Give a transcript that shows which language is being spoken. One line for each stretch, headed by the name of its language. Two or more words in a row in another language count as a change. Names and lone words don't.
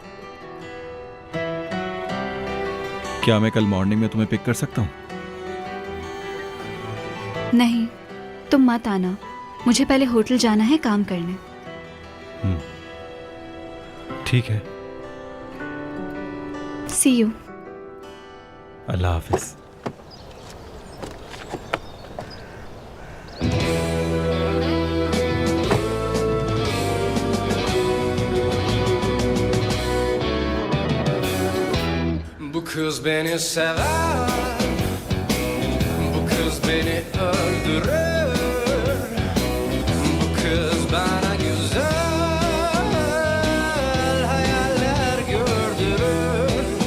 Hindi: क्या मैं कल मॉर्निंग में तुम्हें पिक कर सकता हूँ? नहीं, तुम मत आना। मुझे पहले होटल जाना है काम करने। ठीक है।
English: see you.
Hindi: अल्लाह हाफिज।
Turkish: Bu kız beni sever, bu kız beni öldürür, bu kız bana güzel hayaller gördürür,